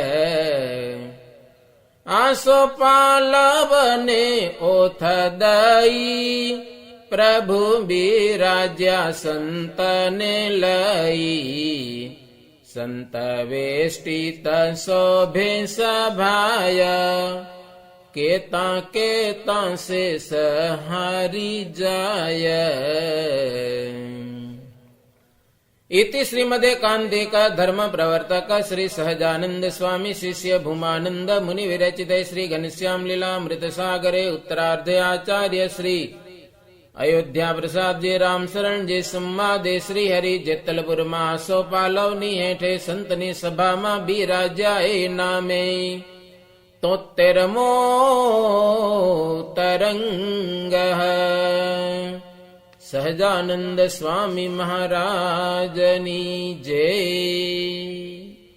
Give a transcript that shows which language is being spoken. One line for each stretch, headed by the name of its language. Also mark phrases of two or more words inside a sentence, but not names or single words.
Gujarati: આસોપાલવને ઓથ દઈ પ્રભુ બિરાજ્યા સંતને લઈ. સંત વેષ્ટિત શોભે સભાય કેતા સે સહારી જાય.
Sanskrit: इति श्रीमदेकान्तिक धर्म प्रवर्तक श्री सहजानंद स्वामी शिष्य भूमानंद मुनि विरचिते श्री घनश्याम लीलामृत सागरे उत्तरार्धे आचार्य श्री अयोध्या प्रसाद जी राम शरण जी संवादे श्री हरि जेतलपुर
Gujarati: માં સોપાલવની હેઠે સંતની સભામાં બિરાજ્યા એ નામે 73મો તરંગ. સહજાનંદ સ્વામી મહારાજની જય.